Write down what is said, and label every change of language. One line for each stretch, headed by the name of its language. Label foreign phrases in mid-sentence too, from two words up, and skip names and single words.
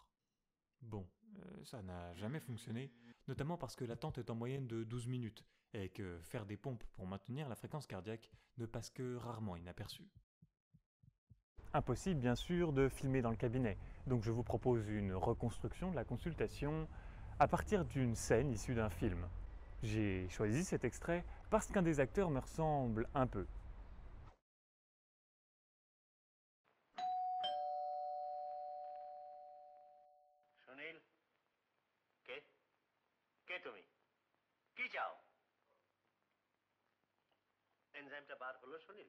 French: Bon, ça n'a jamais fonctionné, notamment parce que l'attente est en moyenne de 12 minutes et que faire des pompes pour maintenir la fréquence cardiaque ne passe que rarement inaperçu. Impossible bien sûr de filmer dans le cabinet, donc je vous propose une reconstruction de la consultation à partir d'une scène issue d'un film. J'ai choisi cet extrait parce qu'un des acteurs me ressemble un peu.
Bangla: সুনীল কে কে তুমি কি চাও এনজাইমটা বার হলো সুনীল